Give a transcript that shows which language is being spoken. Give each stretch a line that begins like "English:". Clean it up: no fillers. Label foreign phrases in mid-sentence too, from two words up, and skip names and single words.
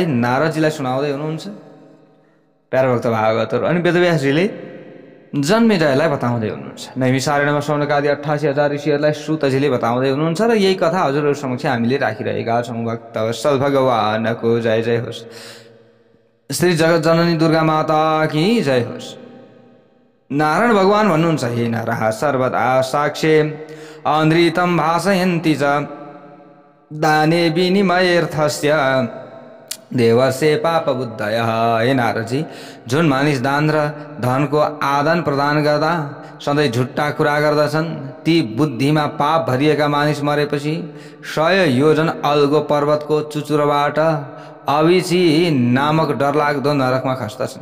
Nepali: नारदजीलाई सुनाउँदै हुनुहुन्छ, प्यारा भक्त भागवतहरू। अनि वेदव्यासजीले जन्मेजयलाई बताउँदै हुनुहुन्छ। नैमिषारण्यमा शौनकादि 88,000 ऋषिहरूलाई सुतजीले बताउँदै हुनुहुन्छ। र यही कथा हजुरहरू समक्ष हामीले राखिरहेका छौँ। भक्तवत्सल भगवानको जय जय होस्। श्री जगत जननी दुर्गा माता की जय होस्। नारायण भगवान भन्नुहुन्छ,
Sanskrit: हे नरः सर्वदा साक्षे अनृतं भाषयन्ति च दाने विनिमयर्थस्य देवस्य पापबुद्धयः।
Nepali: हे नारदजी, जुन मानिस दान र धनको आदान प्रदान गर्दा सधैँ झुट्टा कुरा गर्दछन्, ती बुद्धिमा पाप भरिएका मानिस मरेपछि 100 योजन अल्गो पर्वतको चुचुरोबाट अविची नामक डरलाग्दो नरकमा खस्दछन्।